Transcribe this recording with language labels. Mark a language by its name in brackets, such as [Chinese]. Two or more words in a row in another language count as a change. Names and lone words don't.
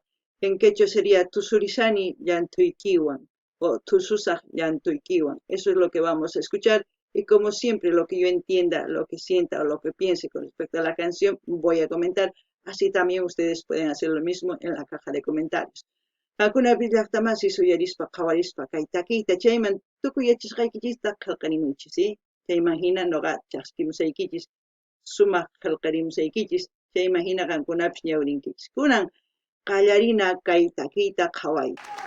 [Spanish] En quechua sería [Quechua] Tusurisani Yantuikiwan [Spanish] o [Quechua] Tususaj Yantuikiwan. [Spanish] Eso es lo que vamos a escuchar y como siempre lo que yo entienda, lo que sienta o lo que piense con respecto a la canción voy a comentar. Así también ustedes pueden hacer lo mismo en la caja de comentarios. [Quechua] Alguna vez llaqtamasi suyarispa qhawarispa kay takiyta chayman tukuyachisqaykichista qillqarimunchis, ¿sí? Chayman hina noqa chasquimusaykichis sumaq qillqarimusaykichis chayman hina qankunapis ñawirinkichis kunan qallarina kay takiyta qhawayta.